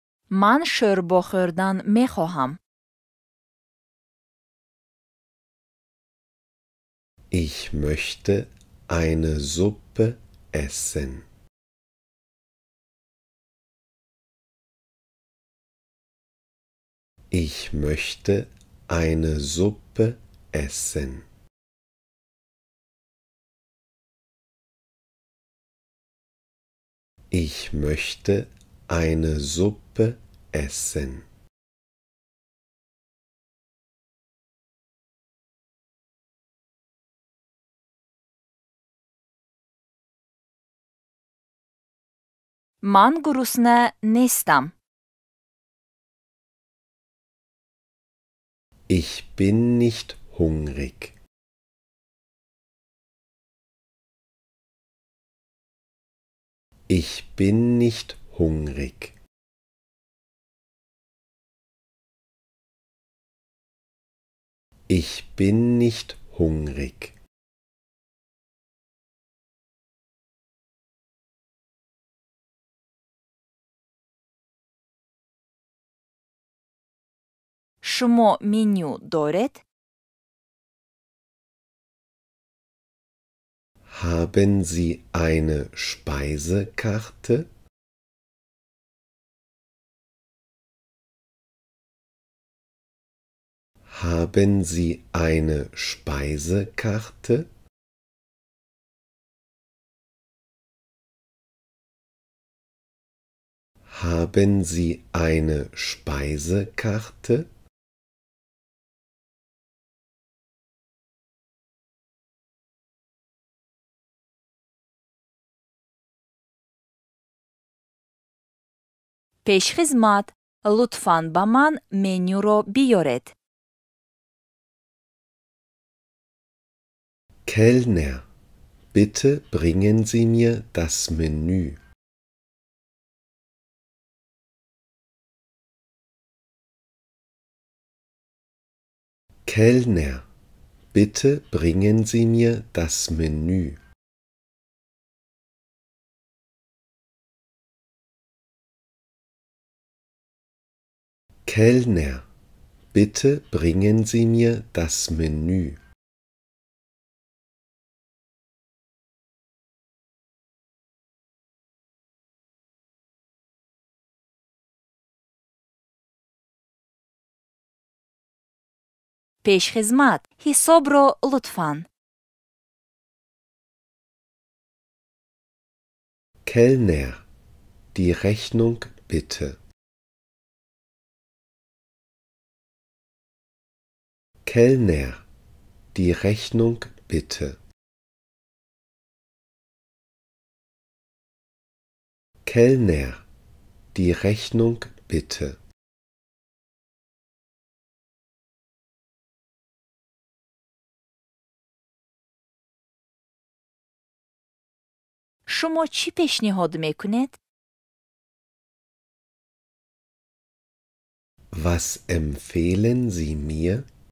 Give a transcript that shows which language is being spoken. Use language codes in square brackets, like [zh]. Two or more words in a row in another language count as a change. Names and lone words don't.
[fa] من شوربا خوردن میخواهم. [de] Ich möchte eine Suppe essen. Ich möchte eine Suppe essen. Ich möchte eine Suppe essen. [fa] من گرسنه نیستم. [de] Ich bin nicht hungrig. Ich bin nicht hungrig. Ich bin nicht hungrig. [fa] شما منیو دارید؟ [de] Haben Sie eine Speisekarte? Haben Sie eine Speisekarte? Haben Sie eine Speisekarte? [fa] پیشخدمت، لطفاً با من منیو رو بیارید. [de] Kellner, bitte bringen Sie mir das Menü. Kellner, bitte bringen Sie mir das Menü. Kellner, bitte bringen Sie mir das Menü. [fa] پیشخدمت، حساب رو لطفاً. [de] Kellner, die Rechnung bitte. Kellner, die Rechnung bitte. Kellner, die Rechnung bitte. [fa] شما چی پیشنهاد میکنید؟ [de] Was empfehlen Sie mir?